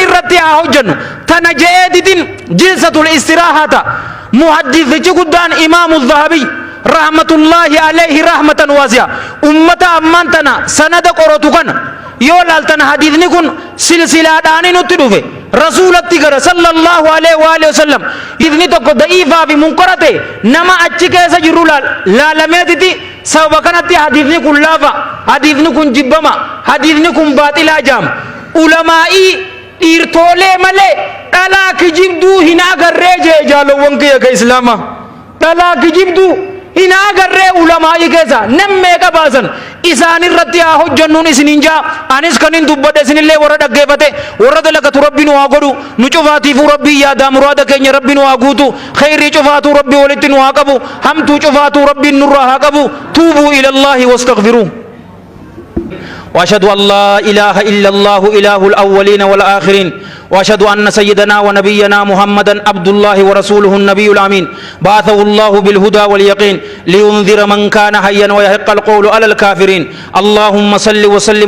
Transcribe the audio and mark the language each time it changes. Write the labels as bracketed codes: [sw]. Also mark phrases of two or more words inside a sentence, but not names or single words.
[om] irratti haa hojjennu tana je'eetitin [ar] جلسة الاستراحة [om] muhaddisichi guddaan imaamu dhahabii [ar] رحمة الله عليه رحمة واسعة [om] ummata ammaan tana sanada qoratu kana yoo laaltan hadiisni kun silsilaadhaani nutti dhufe rasuulatti gara [ar] صلى الله عليه وآله وسلم [om] idni tokko da'iifaa fi munkarate nama achi keessa jiru laalameetiti sababa kanatti hadiisni kun laafa hadiisni kun jibbama hadiisni kun baaxilaa jaama ulamaa'ii dhiirtoolee malee dhalaa kijibduu hin agarree jee jaalowwan kiyya ka islaamaa dhalaa kijibduu hin agarree ulamaa'ii keessa nammeeqa baasan isaan irratti haa hojjennuun isiniin jaa anis kanin dubbadhe isinillee warra dhaggeeffate warra dalagatu rabbi nu haa godhu nu cufaatiifuu rabbii yaadaa muraada keenya rabbi nu haa guutu khayrii cufaatuu rabbi walitti nu haa qabu hamtuu cufaatuu rabbiin nurraa haa qabu [ar] توبوا إلى الله واستغفروا وأشهد أن لا إله إلا الله إله الأولين والآخرين وأشهد أن سيدنا ونبينا محمدا عبد الله ورسوله النبي الأمين بعثه الله بالهدى واليقين لينذر من كان حيا ويحق القول على الكافرين اللهم صل وسلم